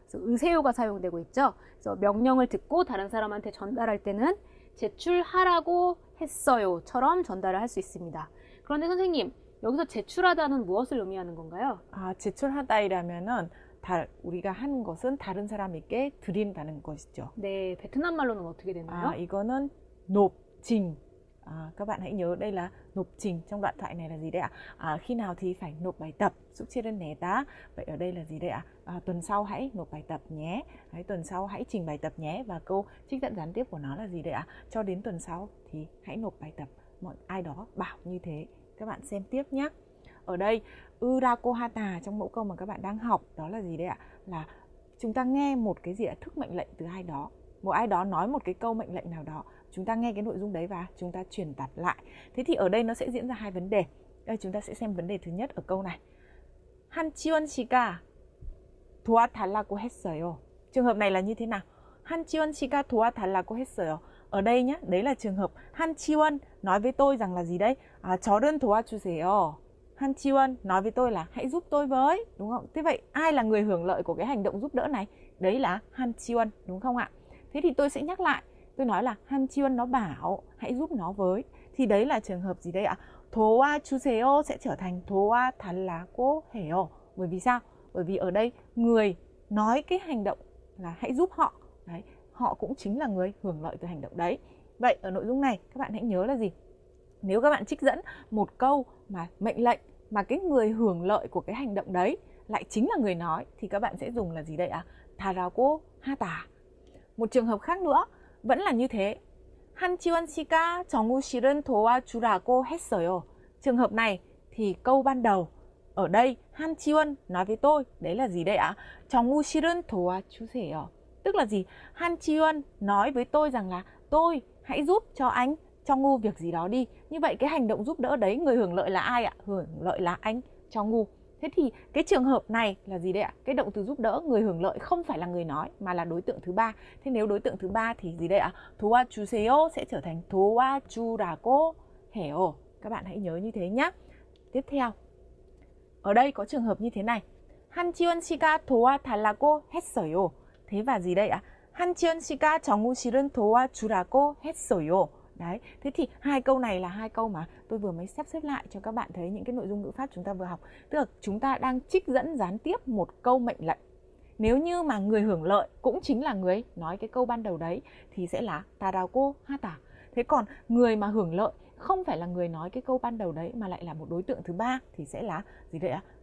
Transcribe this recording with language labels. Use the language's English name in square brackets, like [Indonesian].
[Korean] 그래서 으세요가 사용되고 있죠. 그래서 명령을 듣고 다른 사람한테 전달할 때는 제출하라고 했어요처럼 전달을 할 수 있습니다. 그런데 선생님, 여기서 제출하다는 무엇을 의미하는 건가요? 제출하다이라면은 우리가 하는 것은 다른 사람에게 드린다는 것이죠. 네, 베트남 말로는 어떻게 되나요? [Vietnamese] 이거는 nộp trình. Các bạn hãy nhớ đây là nộp trình. Trong đoạn thoại này là gì đấy ạ? Khi nào thì phải nộp bài tập. [Korean] 숙제를 내다. [Vietnamese] Vậy ở đây là gì đấy ạ? Tuần sau hãy nộp bài tập nhé. Tuần sau hãy trình bài tập nhé. Và câu trích dẫn gián tiếp của nó là gì đấy ạ? Cho đến tuần sau thì hãy nộp bài tập. Ai đó bảo như thế. Các bạn xem tiếp nhé. Ở đây Urako hata trong mẫu câu mà các bạn đang học đó là gì đấy ạ? Là chúng ta nghe một cái gì ạ? Thức mệnh lệnh từ ai đó. Một ai đó nói một cái câu mệnh lệnh nào đó, chúng ta nghe cái nội dung đấy và chúng ta truyền đạt lại. Thế thì ở đây nó sẽ diễn ra hai vấn đề. Đây chúng ta sẽ xem vấn đề thứ nhất ở câu này. [Korean] 한지원 씨가 도와달라고 했어요. [Vietnamese] Trường hợp này là như thế nào? [Korean] 한지원 씨가 도와달라고 했어요. [Vietnamese] Ở đây nhé, đấy là trường hợp 한지원 nói với tôi rằng là gì đấy? [Korean] 저를 도와주세요. [Vietnamese] 한지원 nói với tôi là hãy giúp tôi với, đúng không? Thế vậy ai là người hưởng lợi của cái hành động giúp đỡ này? Đấy là 한지원, đúng không ạ? Thế thì tôi sẽ nhắc lại, tôi nói là 한지원 nó bảo hãy giúp nó với. Thì đấy là trường hợp gì đây ạ? 도와주세요 sẽ trở thành 도와달라고 해요. Bởi vì sao? Bởi vì ở đây người nói cái hành động là hãy giúp họ. Đấy, họ cũng chính là người hưởng lợi từ hành động đấy. Vậy ở nội dung này các bạn hãy nhớ là gì? Nếu các bạn trích dẫn một câu mà mệnh lệnh mà cái người hưởng lợi của cái hành động đấy lại chính là người nói thì các bạn sẽ dùng là gì đây ạ? [Korean] 다라고 하다. [Vietnamese] Một trường hợp khác nữa vẫn là như thế. [Korean] 한지원 씨가 정우 씨를 도와주라고 했어요. [Vietnamese] Trường hợp này thì câu ban đầu ở đây 한지원 nói với tôi, đấy là gì đây ạ? [Korean] 정우 씨를 도와주세요. [Vietnamese] Tức là gì? 한지원 nói với tôi rằng là tôi hãy giúp cho anh 정우 việc gì đó đi. Như vậy cái hành động giúp đỡ đấy người hưởng lợi là ai ạ? Hưởng lợi là anh 정우. Thế thì cái trường hợp này là gì đây ạ? Cái động từ giúp đỡ người hưởng lợi không phải là người nói mà là đối tượng thứ ba. Thế nếu đối tượng thứ ba thì gì đây ạ? 도와주세요 sẽ trở thành 도와주라고 해요. Các bạn hãy nhớ như thế nhé. Tiếp theo. Ở đây có trường hợp như thế này. [Korean] 한지원 씨가 도와달라고 했어요. [Vietnamese] Thế và gì đây ạ? [Korean] 한지원 씨가 정우 씨를 도와주라고 했어요. [Vietnamese] Đấy, thế thì hai câu này là hai câu mà tôi vừa mới sắp xếp lại cho các bạn thấy những cái nội dung ngữ pháp chúng ta vừa học. Tức là chúng ta đang trích dẫn gián tiếp một câu mệnh lệnh. Nếu như mà người hưởng lợi cũng chính là người nói cái câu ban đầu đấy thì sẽ là 다라고 하다. Thế còn người mà hưởng lợi không phải là người nói cái câu ban đầu đấy mà lại là một đối tượng thứ ba thì sẽ là gì đấy ạ?